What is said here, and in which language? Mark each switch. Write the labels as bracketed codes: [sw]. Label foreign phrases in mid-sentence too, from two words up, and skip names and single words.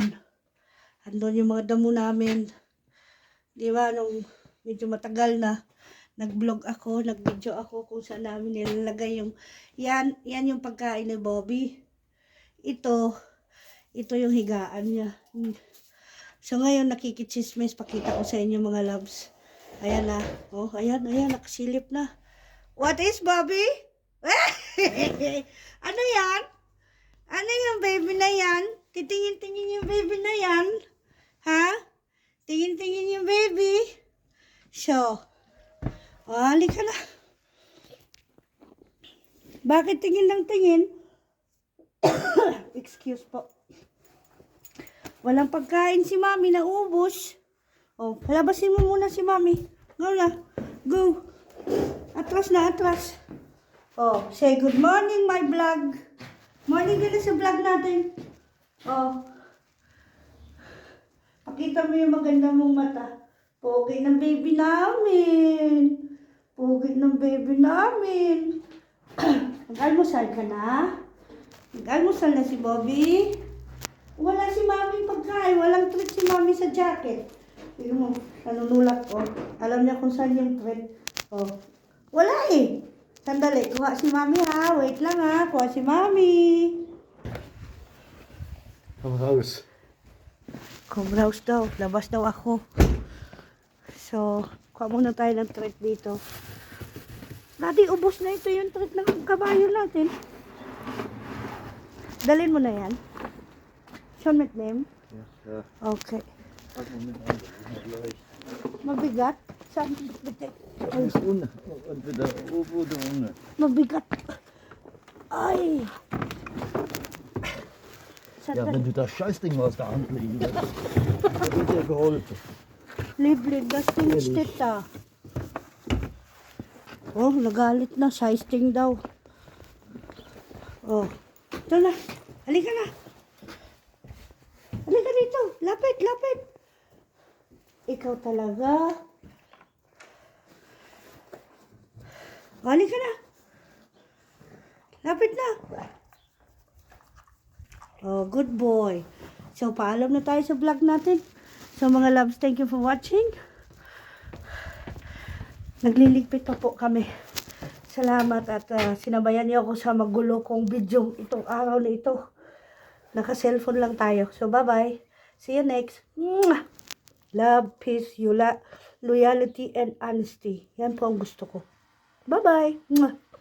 [tl] Andun yung mga damo namin. Di ba, nung medyo matagal na, nag-vlog ako, nag-video ako kung saan namin nilalagay yung, yan yung pagkain ni Bobby. Ito yung higaan niya. So ngayon, nakikichismis, pakita ko sa inyo mga loves. Ayan na. Oh, ayan, nakasilip na. [en] What is, Bobby? [tl] Ano yan? Ano yung baby na yan? Titingin-tingin yung baby na yan? Ha? Tingin-tingin yung baby. So, halika na. Bakit tingin ng tingin? Excuse po. Walang pagkain si Mami, naubos. Oh, palabasin mo muna si Mami. Go na. Go. Atras na, atras. [en] Oh, say good morning, my vlog. [tl] Morning ka na sa vlog natin. Oh. Pakita mo yung maganda mong mata. Pogi ng baby namin. Pogi ng baby namin. Nag-almusal ka na? Nag-almusal na si Bobby? Wala si Mami pagkain. Walang treat si Mami sa jacket. Tignan mo, nanunulat ko. Alam niya kung saan yung treat. Oh. Wala eh. Sandali, kuha si Mami ha. Wait lang ha. Kuha si Mami. [de] Komm raus. [tl] Come raus daw. Labas daw ako. So, kuha muna tayo ng treat dito. Daddy, ubos na ito yung treat ng kabayo natin. Dalhin mo na yan. Sean McName? [de] Ja, ja. Okay. Pack mal mit an. Das ist noch leicht. [tl] Mabigat? Saan? [de] Bitte. Das ist unten. Entweder oben oder unten. [tl] Mabigat. Ay. [de] Ja, wenn du das Scheißding mal aus der Hand legen würdest, dann wird dir geholfen. Libre, das Ding steht da. [tl] Oh, nagalit na. [en] Size thing [tl] daw. Oh. Ito na. Halika na. Halika dito. Lapit, lapit. Ikaw talaga. Halika na. Lapit na. Oh, [en] good boy. [tl] So, paalam na tayo sa vlog natin. [en] So, mga loves, thank you for watching. [tl] Nagliligpit pa po kami. Salamat at sinabayan niyo ako sa magulo kong video itong araw na ito. Naka-cellphone lang tayo. [en] So, bye-bye. See you next. Mwah! Love, peace, loyalty, and honesty. [tl] Yan po ang gusto ko. Bye-bye. Mwah!